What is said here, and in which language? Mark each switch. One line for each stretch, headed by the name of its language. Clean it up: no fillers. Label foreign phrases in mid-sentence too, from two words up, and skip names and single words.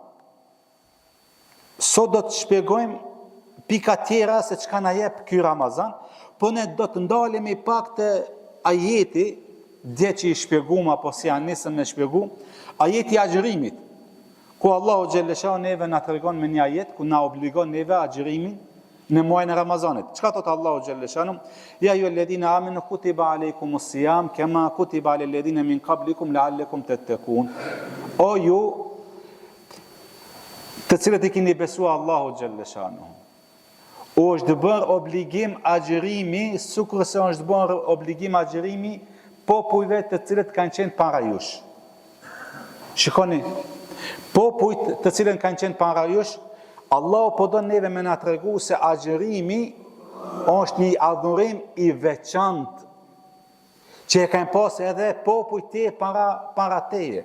Albanian: Sot do të shpjegojmë pika tjera se çka na jep ky Ramazan, po ne do të ndalemi pak te ajeti dje që i shpjegum apo si janë nisëm me shpjegu, ajeti i agjërimit, ku Allahu xhellesha neve na tregon me një ajet ku na obligon neve agjërimin në muajin e Ramazanit. Çka thot Allahu xhelleshanu?
Arabic: يا أيها الذين آمنوا كتب عليكم الصيام كما كتب على الذين من قبلكم لعلكم تتقون.
Albanian: O ju të cilët i keni besuar Allahu xhelleshanu, është bërë obligim agjërimi, sikurse është bërë obligim agjërimi popujve të cilët kanë qenë para jush. Shikoni, popujt të cilët kanë qenë para jush, Allahu po do neve me na tregu se agjërimi është një adhurim i veçantë që e kanë pas edhe popujt te para teje.